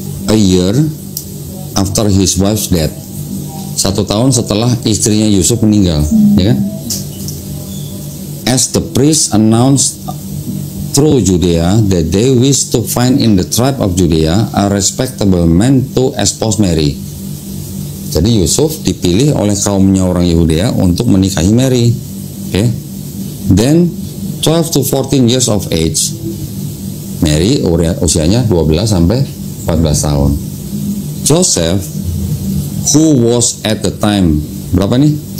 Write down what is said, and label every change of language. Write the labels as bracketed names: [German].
[English] A year after his wife's death. [Indonesian] 1 tahun setelah istrinya Yusuf meninggal, ya kan? [English] As the priest announced through Judea that they wish to find in the tribe of Judea a respectable man to espouse Mary. [Indonesian] Jadi Yusuf dipilih oleh kaumnya orang Yudea untuk menikahi Mary. Okay? [English] Then 12 to 14 years of age. Mary usianya 12 sampai 14 tahun. Joseph, who was at the time, berapa nih?